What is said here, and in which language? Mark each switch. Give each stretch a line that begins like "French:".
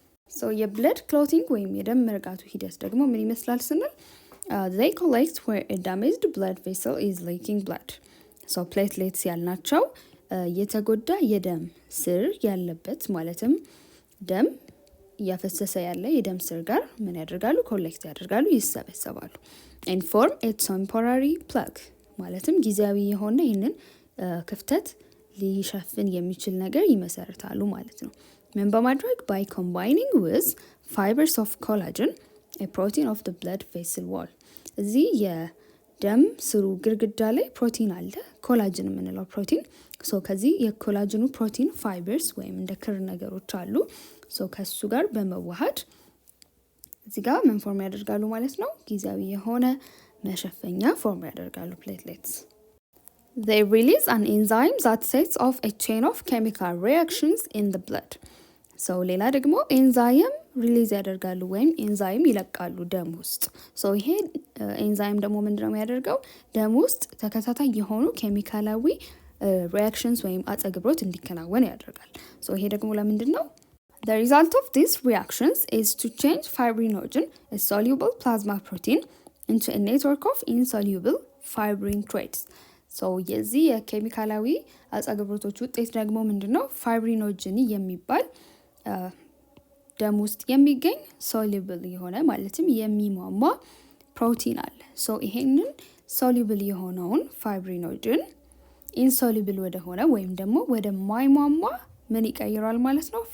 Amharic: ሶ የብለድ ክሎቲንግ ወይም የደም መርጋቱ ሂደት ደግሞ ምን ይመስላል ስንል
English: they collect where a damaged blood vessel is leaking blood.
Amharic: ሶ ፕሌትሌትስ ያልናቸው የተጎዳ የደም ስር ያለበት ማለትም ደም እያፈሰሰ ያለ የደም ስር ጋር ምን ያደርጋሉ? ኮሌክት ያደርጋሉ፣ ይሰበሰባሉ።
English: and form a temporary plug
Amharic: ማለትም ጊዜያዊ የሆነ ይህንን ክፍተት ሊሸፍን የሚችል ነገር ይመሰርታሉ ማለት ነው። ምን በማድረግ
English: by combining with fibers of collagen, a protein of the blood vessel wall.
Amharic: እዚህ የደም ስሩ ግርግዳ ላይ ፕሮቲን አለ፣ ኮላጅን የምንለው ፕሮቲን። ሶ ከዚህ የኮላጅኑ ፕሮቲን ፋይበርስ ወይም እንደ ክር ነገሮች አሉ። ሶ ከሱ ጋር በመዋሃድ እዚህ ጋር ምን ፎርም ያደርጋሉ ማለት ነው? ጊዜያዊ የሆነ መሸፈኛ ፎርም ያደርጋሉ ፕሌትሌትስ።
English: They release an enzyme that sets off a chain of chemical reactions in the blood.
Amharic: ሶ ሌላ ደግሞ ኤንዛይም ሪሊዝ ያደርጋሉ ወይም ኤንዛይም ይለቃሉ ደም ውስጥ። ሶ ይሄ ኤንዛይም ደግሞ ምንድነው የሚያደርገው? ደም ውስጥ ተከታታይ የሆኑ ኬሚካላዊ ሪያክሽንስ ወይም አጸግብሮት እንዲከናወን ያደርጋል። ሶ ይሄ ደግሞ ለምንድን ነው?
English: The result of these reactions is to change fibrinogen, a soluble plasma protein, into a network of insoluble fibrin threads.
Amharic: ሶ የዚህ የኬሚካላዊ አጸግብሮቶች ውጤት ደግሞ ምንድን ነው? ፋይብሪኖጅን የሚባል ደም ውስጥ የሚገኝ ሶሉብል የሆነ ማለትም የሚሟሟ ፕሮቲን አለ። ሶ ይሄንን ሶሉብል የሆነውን ፋይብሪኖጅን ኢንሶሉብል ወደሆነ ወይም ደግሞ ወደ ማይሟሟ ምን ይቀይረዋል ማለት ነው?